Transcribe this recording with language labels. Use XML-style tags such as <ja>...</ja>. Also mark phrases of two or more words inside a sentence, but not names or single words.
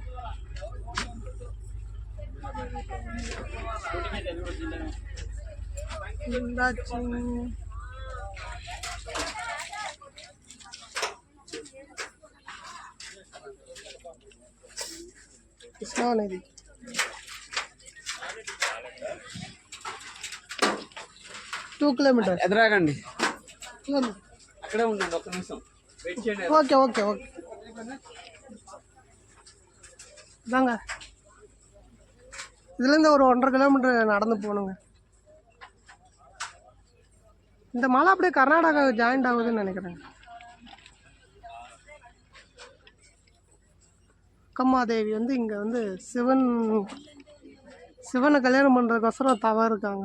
<ta>வந்தாச்சு. கிருஷ்ணா நதி.</ta> <en>Two kilometer</en> <te>ఎదురాగండి. అక్కడే ఉండండి, ఒక్క నిమిషం వెయిట్ చేయండి.</te> <en>Okay okay okay.</en> <ta>இதாங்க இதுலேருந்து ஒரு 1.5 கிலோமீட்டர் நடந்து போகணுங்க. இந்த மலை அப்படியே கர்நாடகா ஜாயிண்ட் ஆகுதுன்னு நினைக்கிறேங்க. அக்கம்மாதேவி வந்து இங்கே வந்து சிவனை கல்யாணம் பண்ணுறதுக்கோசரம் தவம் இருக்காங்க.</ta>